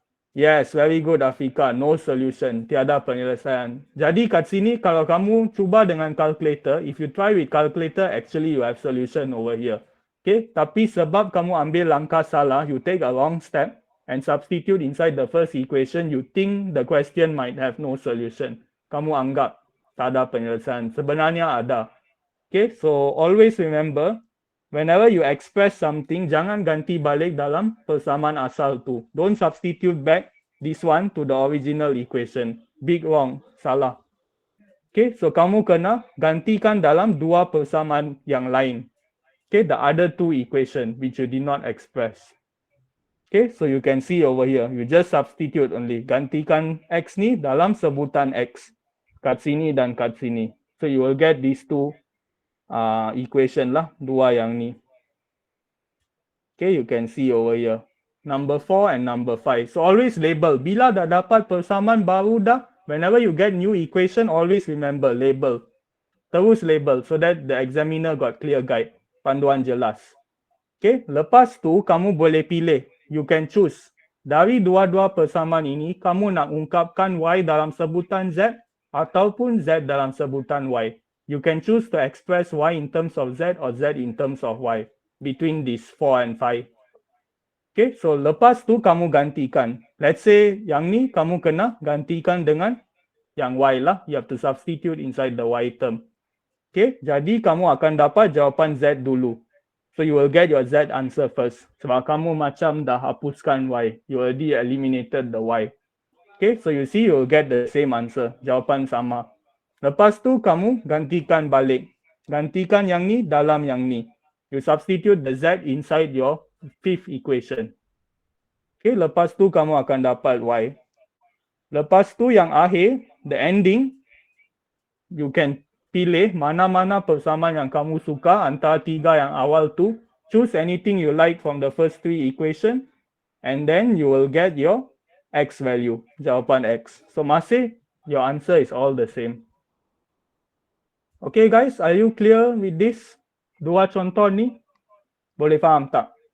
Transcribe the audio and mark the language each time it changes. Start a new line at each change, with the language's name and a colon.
English: Yes, very good Afika. No solution.
Malay: Tiada penyelesaian. Jadi kat sini kalau kamu cuba dengan calculator,
English: if you try with calculator, actually you have solution over here. Okay,
Malay: tapi sebab kamu ambil langkah salah,
English: you take a wrong step and substitute inside the first equation, you think the question might have no solution.
Malay: Kamu anggap tak ada penyelesaian. Sebenarnya ada.
English: Okay, so always remember, whenever you express something,
Malay: jangan ganti balik dalam persamaan asal tu.
English: Don't substitute back this one to the original equation. Big wrong,
Malay: salah. Okay, so kamu kena gantikan dalam dua persamaan yang lain.
English: Okay, the other two equation which you did not express. Okay, so you can see over here, you just substitute only.
Malay: Gantikan X ni dalam sebutan X. Kat sini dan kat sini.
English: So you will get these two equation lah,
Malay: dua yang ni.
English: Okay, you can see over here. Number 4 and number 5. So always label.
Malay: Bila dah dapat persamaan baru dah,
English: whenever you get new equation, always remember label. Terus label so that the examiner got clear guide.
Malay: Panduan jelas. Okay, lepas tu kamu boleh pilih.
English: You can choose.
Malay: Dari dua-dua persamaan ini, kamu nak ungkapkan Y dalam sebutan Z ataupun Z dalam sebutan Y.
English: You can choose to express Y in terms of Z or Z in terms of Y. Between these 4 and 5. Okay, so
Malay: lepas tu kamu gantikan. Let's say yang ni kamu kena gantikan dengan yang Y lah.
English: You have to substitute inside the Y term.
Malay: Okay, jadi kamu akan dapat jawapan Z dulu.
English: So you will get your Z answer first.
Malay: Sebab kamu macam dah hapuskan Y.
English: You already eliminated the Y. Okay, so you see you will get the same answer.
Malay: Jawapan sama. Lepas tu kamu gantikan balik. Gantikan yang ni dalam yang ni.
English: You substitute the Z inside your fifth equation.
Malay: Okay, lepas tu kamu akan dapat Y. Lepas tu yang akhir,
English: the ending,
Malay: you can pilih mana-mana persamaan yang kamu suka antara tiga yang awal tu.
English: Choose anything you like from the first three equation and then you will get your X value,
Malay: jawapan X.
English: So masih your answer is all the same. Okay guys, are you clear with this?
Malay: Dua contoh ni, boleh faham tak?